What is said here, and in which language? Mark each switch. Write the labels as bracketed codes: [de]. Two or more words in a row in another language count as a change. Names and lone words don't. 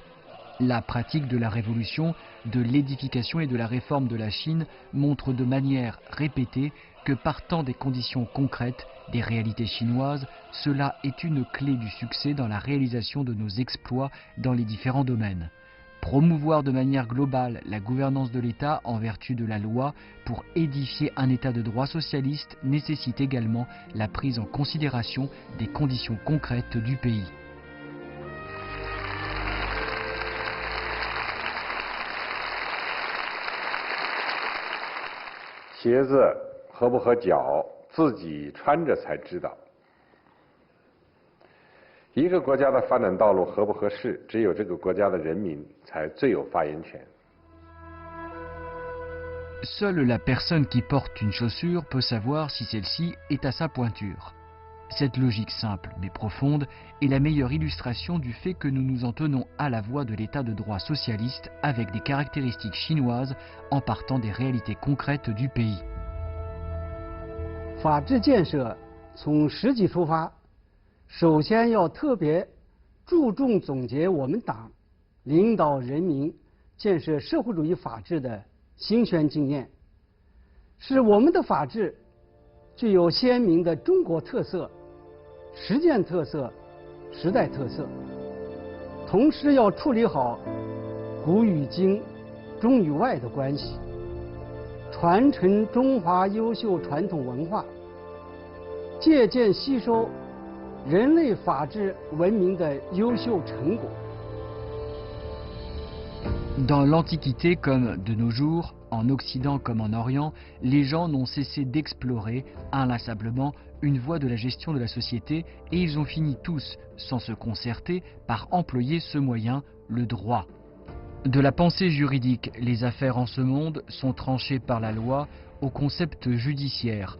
[fr] La pratique de la révolution, de l'édification et de la réforme de la Chine montre de manière répétée que partant des conditions concrètes, des réalités chinoises, cela est une clé du succès dans la réalisation de nos exploits dans les différents domaines. Promouvoir de manière globale la gouvernance de l'État en vertu de la loi pour édifier un État de droit socialiste nécessite également la prise en considération des conditions concrètes du pays. [zh] 鞋子合不合脚，自己穿着才知道。一个国家的发展道路合不合适，只有这个国家的人民才最有发言权。 [fr] Seule la personne qui porte une chaussure peut savoir si celle-ci est à sa pointure. Cette logique simple mais profonde est la meilleure illustration du fait que nous nous en tenons à la voie de l'état de droit socialiste avec des caractéristiques chinoises en partant des réalités concrètes du pays. [zh] 法治建设从实际出发，首先要特别注重总结我们党领导人民建设社会主义法治的兴宣经验，使我们的法治具有鲜明的中国特色、实践特色、时代特色。同时要处理好古与今、中与外的关系，传承中华优秀传统文化，借鉴吸收人类法治文明的优秀成果， [fr] Dans l'Antiquité comme de nos jours, en Occident comme en Orient, les gens n'ont cessé d'explorer inlassablement une voie de la gestion de la société et ils ont fini tous, sans se concerter, par employer ce moyen, le droit. De la pensée juridique, les affaires en ce monde sont tranchées par la loi au concept judiciaire.